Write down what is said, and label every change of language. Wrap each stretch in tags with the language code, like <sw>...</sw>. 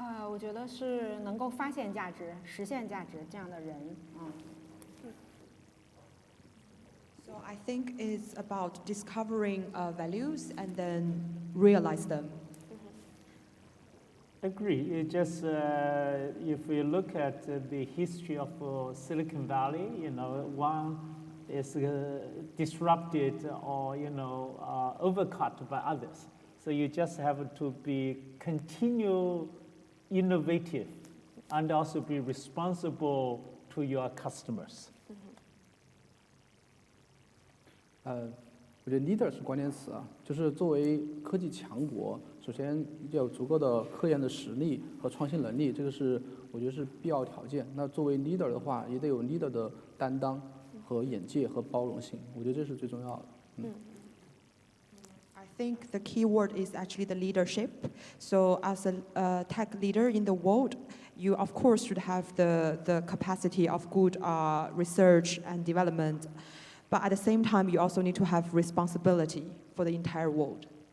<zh>我觉得是能够发现价值、实现价值这样的人。</zh> <en>So I think it's about discovering values and then realize them. Agree. It just if we look at the history of Silicon Valley, one is disrupted or overcut by others. So you just have to be continue innovative and also be responsible to your customers.</en> <zh>我觉得 leader 是关键词啊，就是作为科技强国，首先要有足够的科研的实力和创新能力，这个是我觉得是必要条件。那作为 leader 的话，也得有 leader 的担当和眼界和包容性，我觉得这是最重要的。</zh> <en>I think the key word is actually the leadership. So as a tech leader in the world, you of course should have the capacity of good research and development. But at the same time, you also need to have responsibility for the entire world.</en>